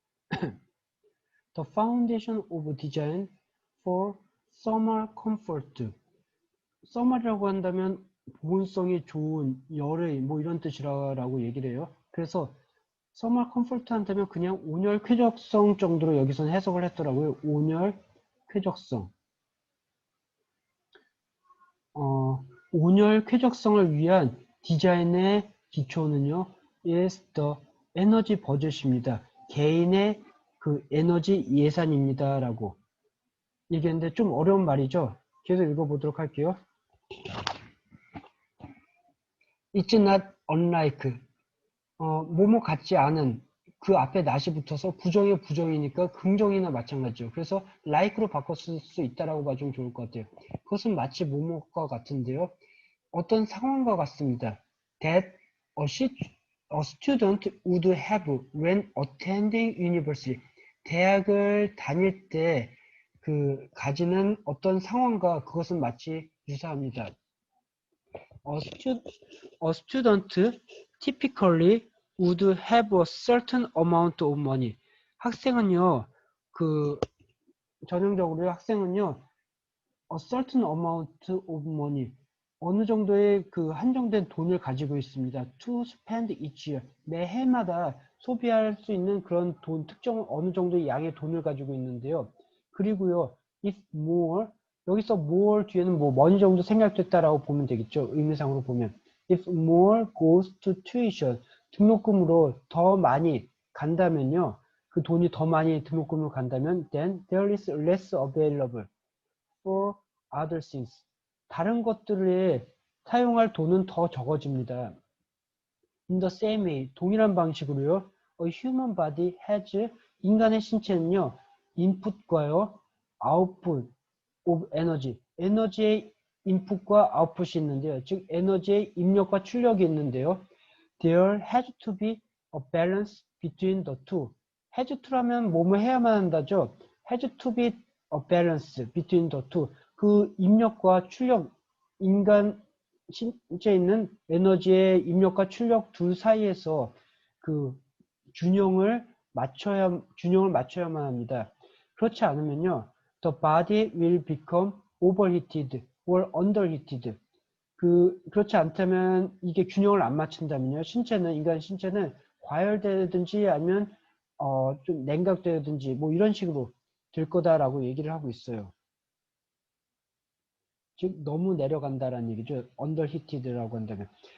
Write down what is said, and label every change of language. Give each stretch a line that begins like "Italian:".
English: The foundation of design for summer comfort.
Korean: summer이라고 한다면 보온성이 좋은, 열의, 뭐 이런 뜻이라고 얘기를 해요. 그래서 서머 컴포트 한다면 그냥 온열 쾌적성 정도로 여기서는 해석을 했더라고요. 온열 쾌적성. 온열 쾌적성을 위한 디자인의 기초는요,
English: is the energy budget
Korean: 입니다. 개인의 그 에너지 예산입니다. 라고 얘기했는데 좀 어려운 말이죠. 계속 읽어보도록 할게요.
English: It's not unlike.
Korean: 뭐뭐 같지 않은, 그 앞에 not이 붙어서 부정의 부정이니까 긍정이나 마찬가지죠. 그래서 like로 바꿨을 수 있다라고 봐주면 좋을 것 같아요. 그것은 마치 뭐뭐과 같은데요. 어떤 상황과 같습니다.
English: That a student would have when attending university.
Korean: 대학을 다닐 때 그 가지는 어떤 상황과 그것은 마치 유사합니다.
English: A student typically would have a certain amount of money.
Korean: 학생은요, 전형적으로 학생은요,
English: a certain amount of money.
Korean: 어느 정도의 한정된 돈을 가지고 있습니다.
English: to spend each year.
Korean: 매 해마다 소비할 수 있는 그런 특정 어느 정도의 양의 돈을 가지고 있는데요. 그리고요,
English: if more,
Korean: 여기서 more 뒤에는 money 정도 생략됐다라고 보면 되겠죠. 의미상으로 보면.
English: if more goes to tuition,
Korean: 등록금으로 더 많이 간다면요. 그 돈이 더 많이 등록금으로 간다면
English: then there is less available for other things.
Korean: 다른 것들에 사용할 돈은 더 적어집니다.
English: In the same way,
Korean: 동일한 방식으로요.
English: A human body has,
Korean: 인간의 신체는요.
English: input과요. output of energy.
Korean: 에너지의 인풋과 아웃풋이 있는데요. 즉 에너지의 입력과 출력이 있는데요.
English: There has to be a balance between the two.
Korean: has to라면 뭐뭐 해야만 한다죠.
English: has to be a balance between the two.
Korean: 그 입력과 출력, 인간 신체에 있는 에너지의 입력과 출력 둘 사이에서 그 균형을 맞춰야만 합니다. 그렇지 않으면요,
English: the body will become overheated or underheated.
Korean: 그렇지 않다면 이게 균형을 안 맞춘다면요, 인간 신체는 과열되든지 아니면 좀 냉각되든지 뭐 이런 식으로 될 거다라고 얘기를 하고 있어요. 즉 너무 내려간다라는 얘기죠. underheated라고 한다면.